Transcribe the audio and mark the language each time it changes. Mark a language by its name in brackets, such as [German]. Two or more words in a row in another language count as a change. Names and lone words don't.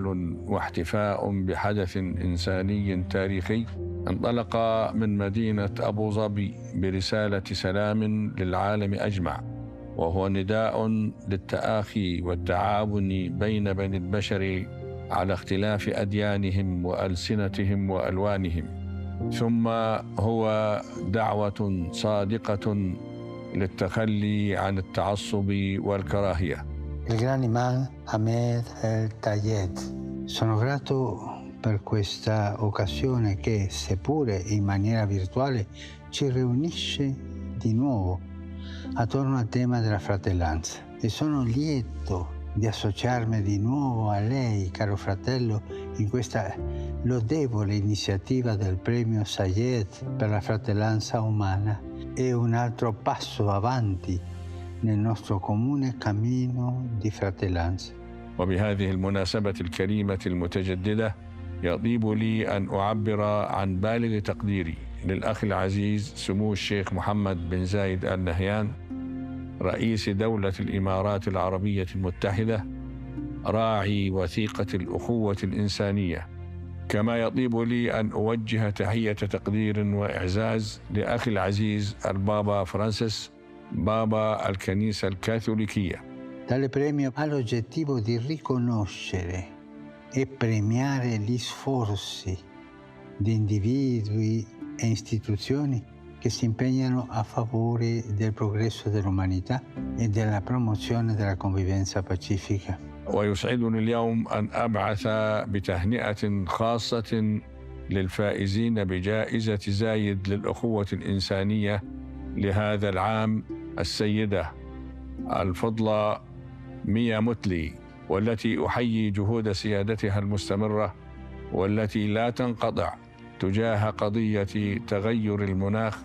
[Arabic] واحتفاء بحدث إنساني تاريخي انطلق من مدينة أبو ظبي برسالة سلام للعالم أجمع، وهو نداء للتآخي والتعاون بين بني البشر على اختلاف أديانهم وألسنتهم وألوانهم، ثم هو دعوة صادقة للتخلي عن التعصب والكراهية. [Italian] Il grande Imam Ahmed Al-Tayeb. Sono grato per questa occasione che, seppure in maniera virtuale, ci riunisce di nuovo attorno al tema della fratellanza. E sono lieto di associarmi di nuovo a lei, caro fratello, in questa lodevole iniziativa del premio Zayed per la fratellanza umana. È un altro passo avanti nel nostro comune cammino di fratellanza. [Arabic] وبهذه المناسبة الكريمة المتجددة يطيب لي أن أعبر عن بالغ تقديري للأخ العزيز سمو الشيخ محمد بن زايد آل نهيان رئيس دولة الإمارات العربية المتحدة راعي وثيقة الأخوة الإنسانية، كما يطيب لي أن أوجه تحية تقدير وإعزاز لأخي العزيز البابا فرانسيس بابا الكنيسة الكاثوليكية. [Italian] Tale premio ha l'obiettivo di riconoscere e premiare gli sforzi di individui e istituzioni che si impegnano a favore del progresso dell'umanità e della promozione della convivenza pacifica. [Arabic] ويسعدني اليوم أن أبعث بتهنئة خاصة للفائزين بجائزة زايد للأخوة الإنسانية لهذا العام السيدة الفضلة ميا متلي، والتي أحيي جهود سيادتها المستمرة والتي لا تنقطع تجاه قضية تغير المناخ.